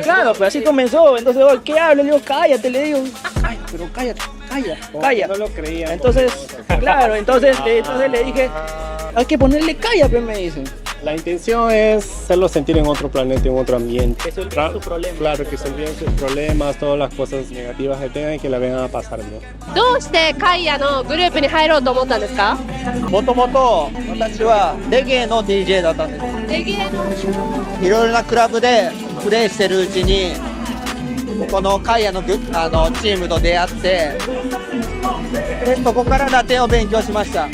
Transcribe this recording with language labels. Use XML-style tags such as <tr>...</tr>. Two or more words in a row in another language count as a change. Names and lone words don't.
<es>Claro, pues así comenzó, entonces, oye, ¿qué hablo? Le digo, cállate, le digo, ay, pero cállate, calla. No lo creía. Entonces, claro, entonces le dije, hay que ponerle Kaya, pues me dicen. La intención es hacerlo sentir en otro planeta, en otro ambiente. Que se olviden sus problemas. Claro, que se olviden sus problemas, todas las cosas negativas que tengan y que la vengan a pasar bien.</es> <ja>どうしてカイヤのグループに入ろうと思ったんですか？もともと私はレゲエの DJ だったんです。レゲエのいろいろなクラブでプレイしてるうちにこのカイヤのチームと出会って、でそこからラテンを勉強しました。</ja>